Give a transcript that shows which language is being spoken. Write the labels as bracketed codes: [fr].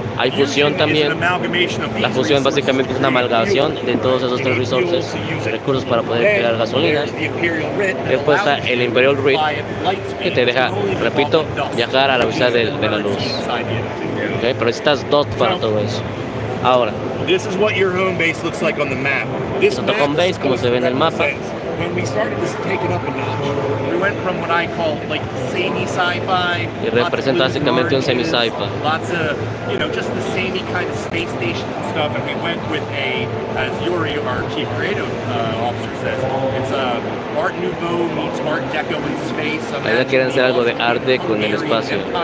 [es] Hay fusión también. La fusión básicamente es una amalgamación de todos esos 3 recursos para poder crear gasolina. Después está el Imperial Red, que te deja, repito, viajar a la velocidad de la luz. Okay. Pero necesitas 2 para todo eso. Ahora, [en] this is what your home base looks like on the map. This [es] tu home base, como se ve en el mapa. [en] When we started to take it up a notch, we went from what I call like semi-sci-fi. [es] Y representa básicamente un semi-sci-fi. [en] Lots of, just the samey kind of space station stuff, and we went with as Yuri, our chief creative officer says, it's a Art Nouveau meets Art Deco in space. [es] La idea quieren hacer algo de Art Deco en el espacio.